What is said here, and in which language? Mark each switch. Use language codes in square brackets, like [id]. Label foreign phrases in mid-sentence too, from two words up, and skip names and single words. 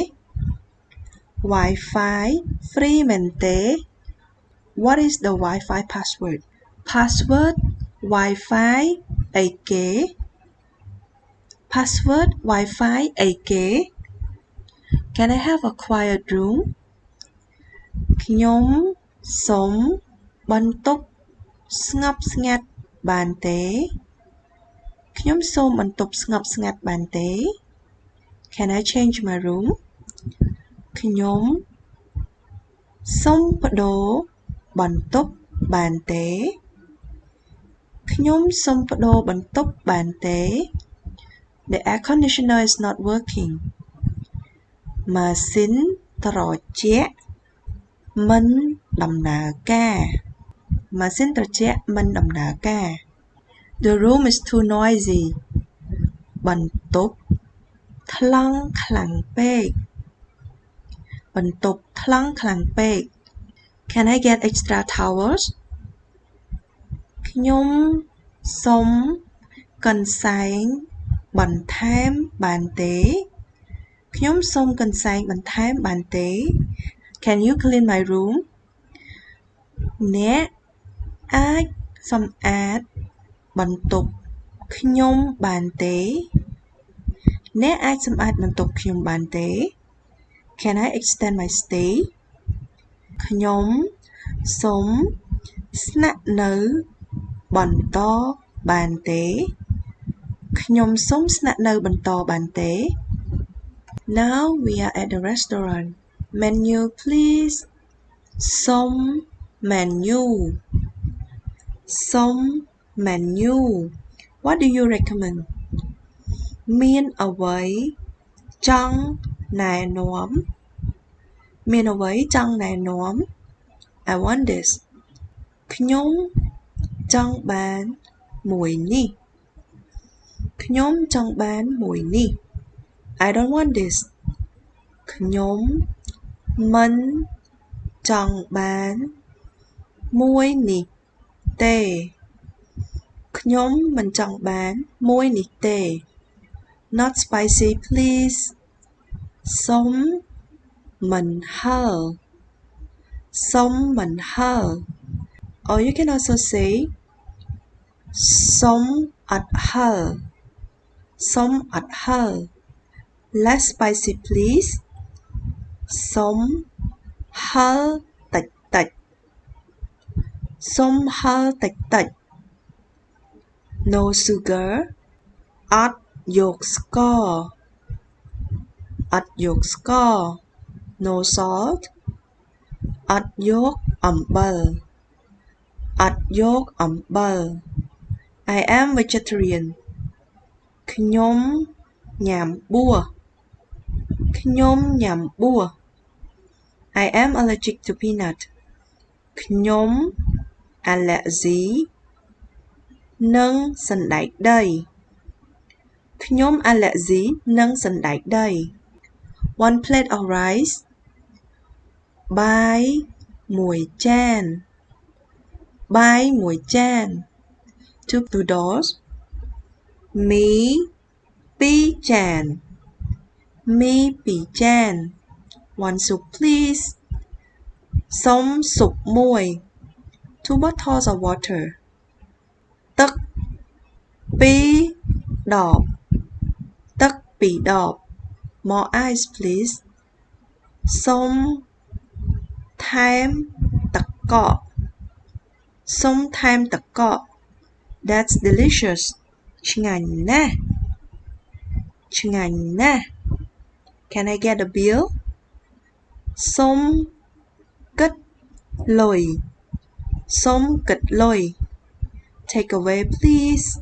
[en] Wi-Fi free [km] មែនទេ [en] What is the Wi-Fi password Password Wi-Fi [km] អីគេ Password Wi-Fi អីគេ [en] Can I have a quiet room [km] ខ្ញុំសូមបន្ទប់ស្ងប់ស្ងាត់បានទេខ្ញុំសូមបន្ទប់ស្ងប់ស្ងាត់បានទេ [en] Can I change my room [km] ខ្ញុំសូមប្ដូរបន្ទប់បានទេ ខ្ញុំសូមប្ដូរបន្ទប់បានទេ [en] The air conditioner is not working [km] ម៉ាស៊ីនត្រជាក់មិនដំណើរការម៉ាស៊ីនត្រជាក់មិនដំណើរការ [en] The room is too noisy [km] បន្ទប់ថ្លង់ខ្លាំងពេកបន្ទប់ថ្លង់ខ្លាំងពេក [en] Can I get extra towels [km] ខ្ញុំសូមកន្សែងបន្ថែមបានទេខ្ញុំសូមកន្សែងបន្ថែមបានទេ [en] Can you clean my room [km] អ្នកអាចសម្អាតបន្ទប់ខ្ញុំបានទេអ្នកអាចសម្អាត បន្ទប់ខ្ញុំបានទេ [en] Can I extend my stay [km] ខ្ញុំសូមស្នាក់នៅបន្តបានទេខ្ញុំសូមស្នាក់នៅបន្តបានទេ [en] Now we are at the restaurant Menu please [km] សុំ menu សុំ menu [en] What do you recommend [km] មានអ្វីច ង់ណែនាំមានអ្វីចង់ណែនាំ [en] I want this [km] ខ្ញុំចង់ បានមួយនេះខ្ញុំចង់បានមួយនេះ [en] I don't want this [km] ខ្ញុំមិនចង់បានមួយនេះទេខ្ញុំមិនចង់បានមួយនេះទេ [en] Not spicy please [km] សុំមិនហឹរសុំមិនហឹរ [en] Or you can also say [km] សុំអត់ហឹរសុំអត់ហឹរ [en] Less spicy please [km] សុំហឹរតិចតិចសុំហឹរតិចតិច [en] No sugar [km] អត់យកស្ករអត់យកស្ករ [en] No salt [km] អត់ យកអំបិលអត់យកអំបិល [en] I am vegetarian [km] ខ្ញុំញ៉ាំបួសខ្ញុំញ៉ាំបួស [en] I am allergic to peanut [km] ខ្ញុំអាឡែស៊ីនឹងសណ្តែកដីខ្ញុំអាឡែស៊ីនឹងសណ្តែកដី [en] One plate of rice [km] បាយមួយចានបាយមួយចាន [en] Two noodles [km] មីពីរចានមីពីរចាន [en] One soup please [km] សុំ ស៊ុបមួយ [en] Two bottles of water [km] ទឹកពីរដបទឹកពីរដប More [en] ice please [km] សុំថែមទឹកកកសុំថែមទឹកកក [en] That's delicious [km] ឆ្ងាញ់ណាស់ឆ្ងាញ់ណាស់ [en] Can I get a bill [km] សុំគិតលុយសុំគិតលុយ [en] Take away please